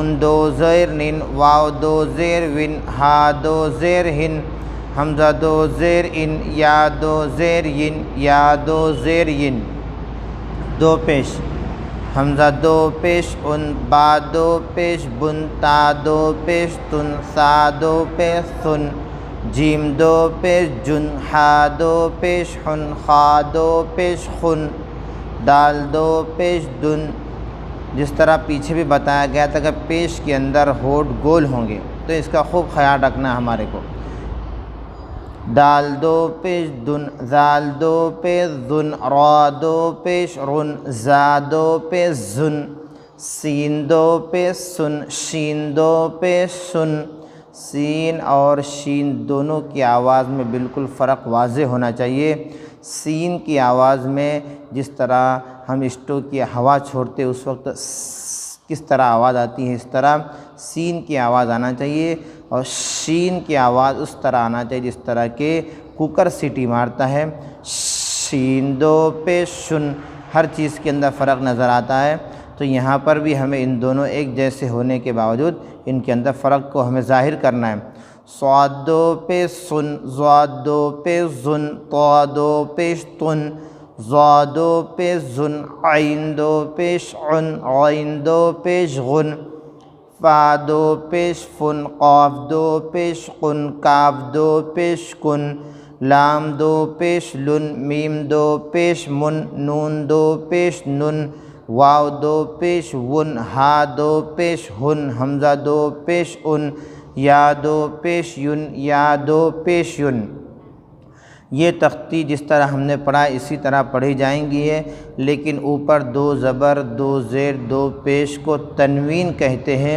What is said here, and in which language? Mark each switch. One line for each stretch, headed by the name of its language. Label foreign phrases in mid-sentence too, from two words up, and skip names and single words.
Urdu: 2 زیر نن، واو 2 زیر ون، ہا 2 زیر ہن، حمزہ 2 زیر ان، یا 2 زیر ین، یا 2 زیر ین، 2 پیش، حمزہ 2 پیش ان، با 2 پیش بن، تا 2 پیش تن، سا 2 پیش سن، جیم 2 پیش جن، ہا 2 پیش حن، خا 2 پیش خن، دال 2 پیش دن۔ جس طرح پیچھے بھی بتایا گیا تھا کہ پیش کے اندر ہونٹ گول ہوں گے، تو اس کا خوب خیال رکھنا ہمارے کو۔ دال 2 پیش دن، زال 2 پیش زن، را 2 پیش رن، زا 2 پیش زن، سین دو پیش سن، شین دو پیش سن۔ سین اور شین دونوں کی آواز میں بالکل فرق واضح ہونا چاہیے۔ سین کی آواز میں جس طرح ہم اسٹو کی ہوا چھوڑتے اس وقت کس طرح آواز آتی ہے، اس طرح سین کی آواز آنا چاہیے، اور شین کی آواز اس طرح آنا چاہیے جس طرح کہ کوکر سیٹی مارتا ہے۔ شین دو پیش شن، ہر چیز کے اندر فرق نظر آتا ہے، تو یہاں پر بھی ہمیں ان دونوں ایک جیسے ہونے کے باوجود ان کے اندر فرق کو ہمیں ظاہر کرنا ہے۔ صاد دو پیش سن، ضاد دو پیش زن، طا دو پیش تن، ضا دو پیش زن، عین دو پیش عن، عین دو پیش غن، فا دو پیش فن، قاف دو پیش قن، کاف دو پیش کن، لام دو پیش لن، میم دو پیش من، نون دو پیش نن، واو دو پیش ون، ہا دو پیش ہن، حمزہ دو پیش ان، یا دو پیش ین، یا دو پیش ین۔ یہ تختی جس طرح ہم نے پڑھا اسی طرح پڑھی جائیں گی ہے، لیکن اوپر دو زبر، دو زیر، دو پیش کو تنوین کہتے ہیں۔